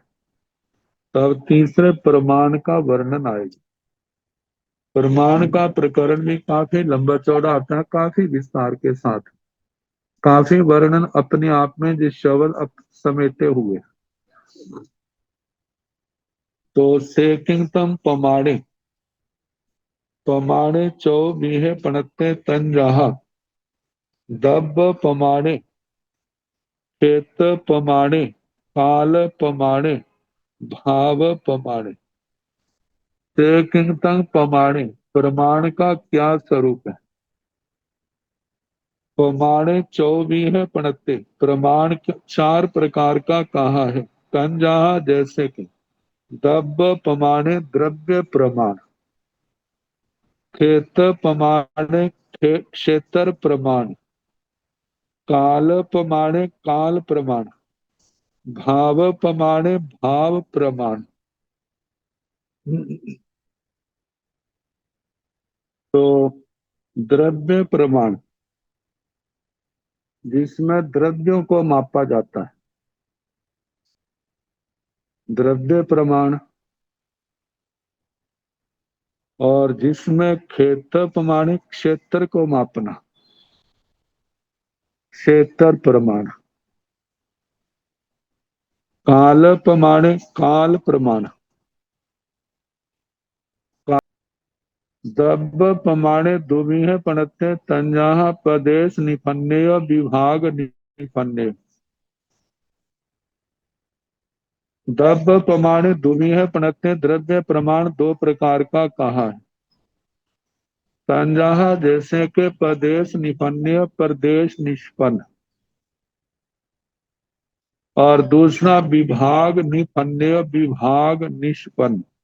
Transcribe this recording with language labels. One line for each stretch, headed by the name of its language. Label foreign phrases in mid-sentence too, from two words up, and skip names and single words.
Hindi: तब तीसरे प्रमाण का वर्णन आएगा। प्रमाण का प्रकरण भी काफी लंबा चौड़ा आता है, काफी विस्तार के साथ, काफी वर्णन अपने आप में जिस शब्द समेटे हुए।
Prakrit languages: तो सेकिंगतम पमाणे, पमाणे चौ बीहे पणत्ते तन जहा, दब पमाणे, क्षेत पमाणे, काल पमाणे, भाव पमाणे। सेकिंगतम पमाणे,
Hindi: प्रमाण का क्या स्वरूप है।
Prakrit languages: प्रमाणे चौबीह पणत्ते,
Hindi: प्रमाण 4 प्रकार का कहा है। तंजाहा, जैसे कि
Prakrit languages: दब्ब पमाणे,
Hindi: द्रव्य प्रमाण,
Prakrit languages: खेत पमाणे,
Hindi: क्षेत्र प्रमाण,
Prakrit languages: काल पमाणे,
Hindi: काल प्रमाण,
Prakrit languages: भाव पमाणे,
Hindi: भाव प्रमाण। तो द्रव्य प्रमाण, जिसमें द्रव्यों को मापा जाता है, द्रव्य प्रमाण। और जिसमें खेत प्रमाण, क्षेत्र को मापना, क्षेत्र प्रमाण। काल प्रमाण, काल प्रमाण।
Prakrit languages: दब्ब प्रमाणे दुविह पणत्ते तंजाह, प्रदेश निपन्नेय, विभाग निपन्नेय। दब्ब प्रमाणे दुविह पणत्ते,
Hindi: द्रव्य प्रमाण 2 प्रकार का कहा है। तंजाह, जैसे के
Prakrit languages: प्रदेश निपन्नेय,
Hindi: प्रदेश निष्पन्न। और दूसरा
Prakrit languages: विभाग निपन्नेय,
Hindi: विभाग निष्पन्न।